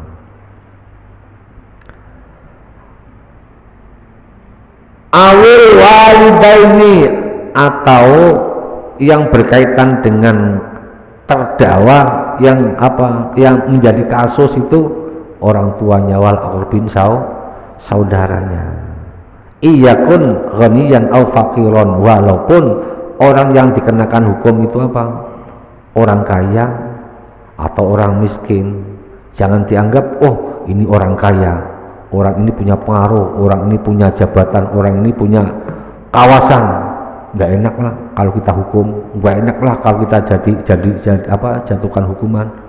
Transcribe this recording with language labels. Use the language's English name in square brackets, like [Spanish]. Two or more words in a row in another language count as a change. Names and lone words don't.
[Arabic] أو الوالدين, [Indonesian] atau yang berkaitan dengan terdakwa yang menjadi kasus itu orang tuanya, [Arabic] والأقربين, [Indonesian] saudaranya. [Arabic] إن يكن غنيا أو فقيرا, [Indonesian] walaupun orang yang dikenakan hukum itu orang kaya atau orang miskin. Jangan dianggap ini orang kaya, orang ini punya pengaruh, orang ini punya jabatan, orang ini punya kawasan, nggak enak lah kalau kita hukum, nggak enak lah kalau kita jatuhkan hukuman.